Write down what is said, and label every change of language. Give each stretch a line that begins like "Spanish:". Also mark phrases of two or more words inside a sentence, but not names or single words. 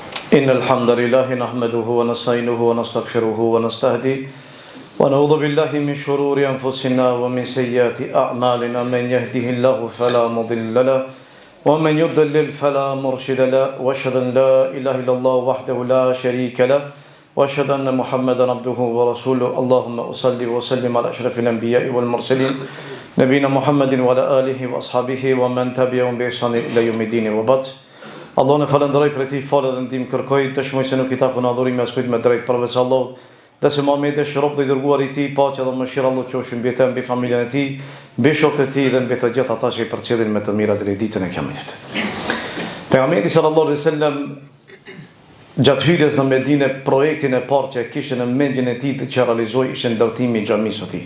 Arabic: إن الحمد لله نحمده ونستعينه ونستغفره ونستهديه ونعوذ بالله من شرور أنفسنا ومن سيئات أعمالنا من يهده الله فلا مضل له ومن يضلل فلا مرشد له وأشهد أن لا إله إلا الله وحده لا شريك له وأشهد أن محمدا عبده ورسوله اللهم صل وسلم على أشرف الأنبياء والمرسلين نبينا محمد وعلى آله وأصحابه ومن تبعهم بإحسان إلى يوم الدين وبعد.
Albanian: Allah në falenderoj për ti falë dhe ndim kërkoj, dëshmoj se nuk i takon adhurimi as kujt me drejt përveç Allahut, dhe se Muhamedi është rob dhe i dërguar i tij, paqja dhe mëshira e Allahut qofshin mbi të, mbi familjen e tij, mbi shokët e tij dhe mbi të gjithë ata që i përcjellin me të mira deri ditën e Kiametit. Pejgamberi
Arabic: صلى الله عليه وسلم
Albanian: gjatë hyrjes në Medinë, projektin e parë që kishte në mendjen e tij që realizoi ishte ndërtimi i xhamisë së tij.